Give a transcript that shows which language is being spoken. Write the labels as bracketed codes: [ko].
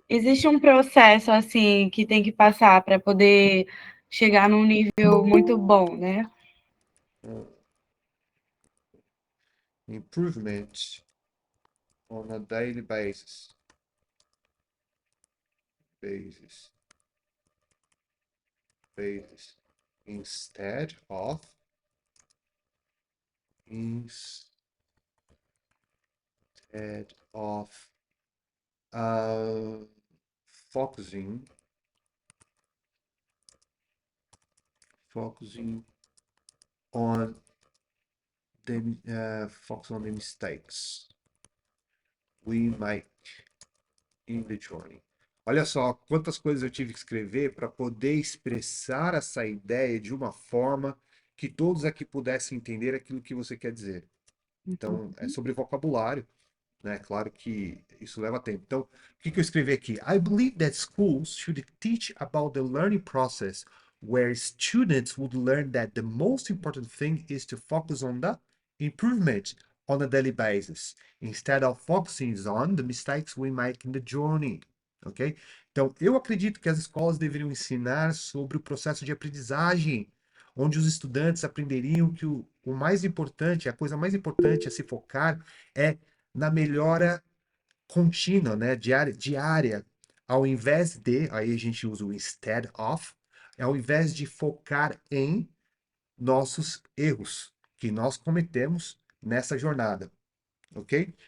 [pt] existe um processo assim que tem que passar para poder chegar num nível muito bom, né? [en] uh, improvement on a daily basis, basis, instead instead of uh, focusing focusing on focus on the mistakes we make in the journey. [pt] Olha só quantas coisas eu tive que escrever para poder expressar essa ideia de uma forma que todos aqui pudessem entender aquilo que você quer dizer. Então, é sobre vocabulário, né? Claro que isso leva tempo. Então, o que que eu escrevi aqui? [en] I believe that schools should teach about the learning process where students would learn that the most important thing is to focus on the improvement on a daily basis, instead of focusing on the mistakes we make in the journey. Ok? [pt] Então, eu acredito que as escolas deveriam ensinar sobre o processo de aprendizagem, onde os estudantes aprenderiam que o mais importante, a coisa mais importante a se focar é na melhora contínua, né, diária, ao invés de, aí a gente usa o instead of, ao invés de focar em nossos erros que nós cometemos nessa jornada, ok?